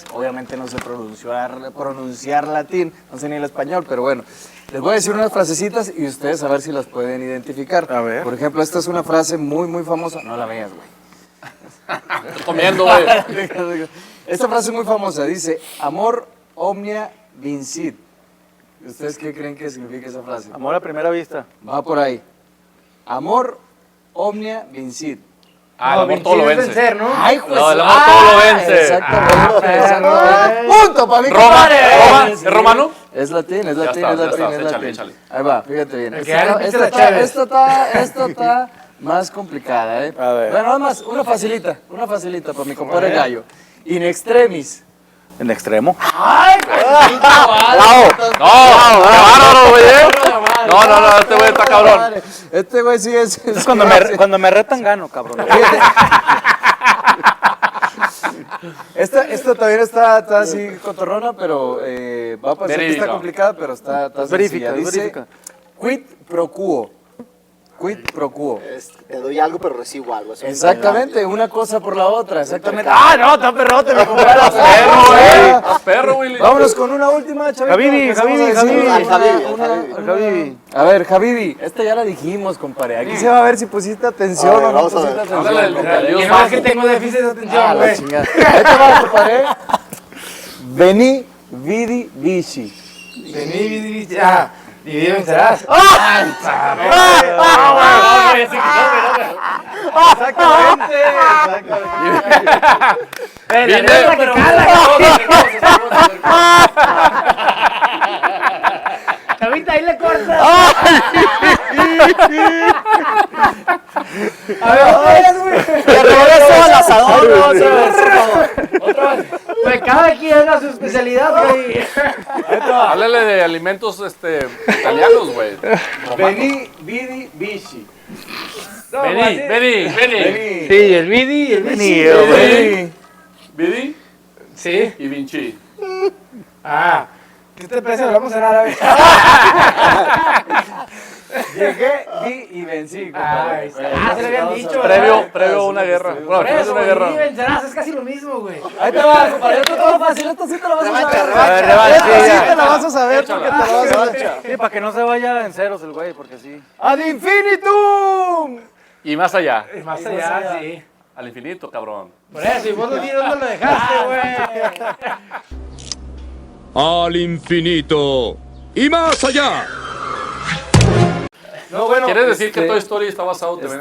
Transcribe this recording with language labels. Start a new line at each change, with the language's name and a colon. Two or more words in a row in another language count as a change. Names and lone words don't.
Spanish: Obviamente no sé pronunciar latín, no sé ni el español, pero bueno. Les voy a decir unas frasecitas y ustedes a ver si las pueden identificar. A ver. Por ejemplo, esta es una frase muy, muy famosa. No la veas, güey. Estoy comiendo, güey. Esta frase es muy famosa.
Latin: Dice, amor omnia vincit.
Spanish: ¿Ustedes qué creen que significa esa frase? Amor a primera vista. Va por ahí.
Latin: Amor omnia vincit.
Spanish: Ah, el amor todo lo vence. vencer, ¿no? Ay, pues. No, el amor todo lo vence. Exactamente. Punto para mi Roma, compadre. ¿es romano? Es latín, es Ya latín, está, es ya latín, está, es échale, latín. échale. Ahí va, fíjate bien. El que gane pizza de Chévez. Esto está más complicada, ¿eh? A ver. Bueno, nada más, una facilita para mi compadre Gallo.
Latin: In extremis.
Spanish: En extremo. ¡Bravo! No, qué bárbaro, güey. No, este güey está cabrón. Este güey sí es. Es cuando me retan gano, cabrón. Esta también está así cotorrona, pero va a parecer que Verídica. está complicada, pero está Verifica, sencilla. Dice, verifica.
Latin: quid pro quo. Quid pro quo.
Spanish: Te doy algo, pero recibo algo. Eso Exactamente, una cosa por la otra, exactamente. ¡Ah, no! ¡Está perrote, mi compadre! Perro, güey. Estás perro, Willy. Vámonos con una última, chavito. Habibi, Habibi. A ver, Habibi, esta ya la dijimos, compadre. Aquí se va a ver si pusiste atención o no vamos a pusiste ver. Háblale atención. del compadre. Dios Y no es más. que tengo déficit de Ah, atención, la güey. chingada. Ahí te va, compadre. Vení,
Latin: vidi, vici.
Spanish: Vení, ya. Dividido vencerás. Ahorita ahí le cortas. A ver, otra vez, güey. Te regreso al asador, ¿no? Otra vez, por favor. Otra vez. Pues cada quien haga su especialidad, güey. Háblale de alimentos italianos, güey. Vení,
Latin: vidi, vici.
Spanish: Vení. Sí, el Vidi y el Vinci. Vení. Vidi Sí. y Vinci. Ah. ¿Qué te parece? Hablamos en árabe. Llegué, vi y vencí, compadre. Ah, se le habían dicho. Previo a una guerra. Bueno, Por después de eso, una Vidi y guerra. vencerás, es casi lo mismo, güey. Ahí te va, compadre. Esto todo fácil. Esto sí te lo vas a saber. A ver, revancha. Esto sí te lo vas a saber porque te lo vas a saber. Sí, para que no se vaya en ceros el güey, porque sí.
Latin: ¡Ad infinitum!
Spanish: Y más allá. Más allá, sí. Al infinito, cabrón. Por eso, y vos no tienes dónde lo dejaste, güey. Al infinito y más allá. No, bueno. ¿Quieres decir que Toy Story está basado también en